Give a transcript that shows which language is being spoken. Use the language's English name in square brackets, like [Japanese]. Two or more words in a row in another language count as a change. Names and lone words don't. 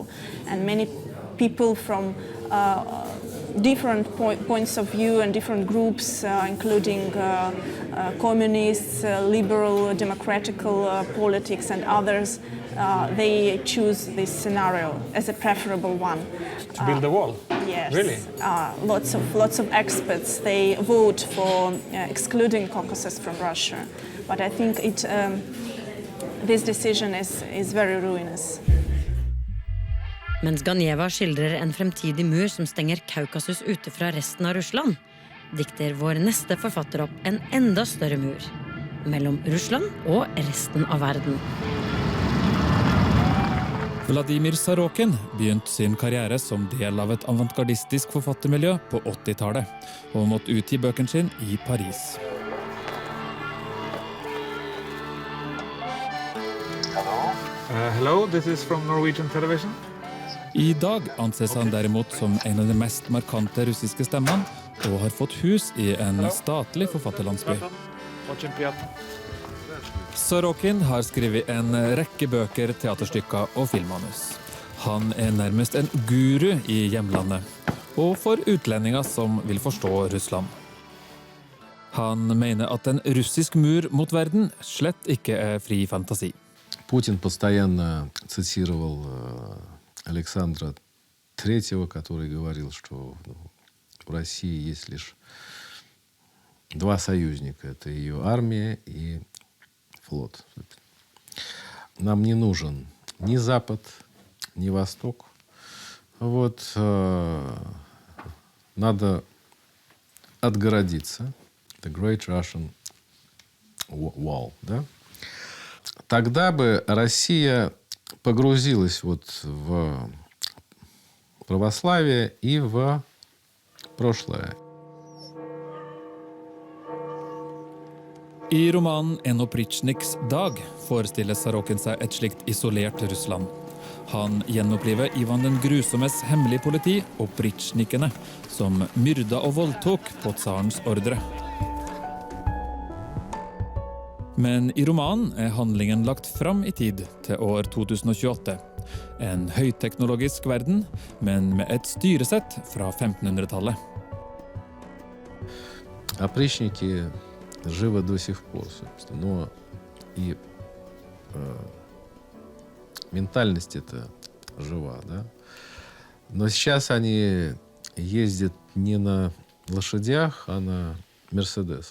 [English] And many people from different points of view and different groups, including communists, liberal, democratical politics and others, they choose this scenario as a preferable one. To build a wall? Yes. Really? Lots of experts, they vote for excluding Caucasus from Russia. But I think this decision is very ruinous. [Norwegian] Mens Ganieva skildrer en fremtidig mur som stenger Kaukasus ute fra resten av Russland, dikter vår neste forfatter opp en enda større mur mellom Russland og resten av verden. Vladimir Sorokin begynte sin karriere som del av et avantgardistisk forfattermiljø på 80-tallet, og måtte utgi bøkene sin i Paris. [English] Hello, this is from Norwegian television. [Norwegian] I dag anses han derimot som en av de mest markante russiske stemmene, og har fått hus i en statlig forfatterlandsby. Sorokin har skrevet en rekke bøker, teaterstykker og filmmanus. Han er nærmest en guru i hjemlandet, og for utlendinger som vil forstå Russland. Han mener at en russisk mur mot verden slett ikke er fri fantasi. [Russian] Путин постоянно цитировал Александра III, который говорил, что в России есть лишь два союзника. Это ее армия и флот. Нам не нужен ни Запад, ни Восток. Вот надо отгородиться. [English] The Great Russian Wall, [Russian] да? Тогда бы Россия погрузилась вот в православие и в прошлое. [Norwegian] I romanen En oppritsjniks dag forestiller Sorokin seg et slikt isolert Russland. Han gjenoppliver Ivan den grusommes hemmelige politi, oppritsjnikene, som myrda og voldtok på tsarens ordre. Men i romanen er handlingen lagt fram i tid til år 2028. En høyteknologisk verden, men med et styresett fra 1500-tallet. [Russian] Опричники живы до сих пор, собственно. Но и ментальность эта жива, да? Но сейчас они ездят не на лошадях, а на мерседесах.